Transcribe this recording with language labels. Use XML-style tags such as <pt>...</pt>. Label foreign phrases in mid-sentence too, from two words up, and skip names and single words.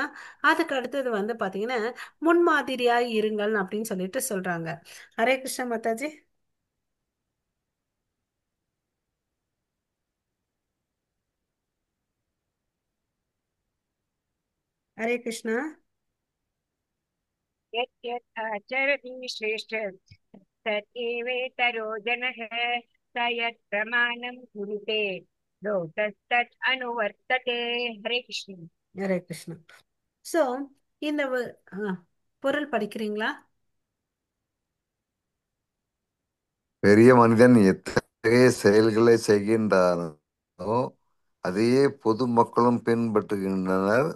<ta>அதுக்கு அடுத்தது வந்து பாத்தீங்கன்னா முன்மாதிரியா இருங்கள் அப்படின்னு சொல்லிட்டு சொல்றாங்க. ஹரே கிருஷ்ணா மாதாஜி. ஹரே கிருஷ்ணா.</ta> <sa>यत् यत् आचरति श्रेष्ठ तत् एवेतरो जनः स यत् प्रमाणं कुरुते लोकस्तत् अनुवर्तते. हरे कृष्ण.</sa> <ta>ஹரே கிருஷ்ணா. சோ இந்த பொருள் படிக்கிறீங்களா? பெரிய மனிதன் எத்தகைய செயல்களை செய்கின்றானோ அதையே பொதுமக்களும் பின்பற்றுகின்றனர்.</ta>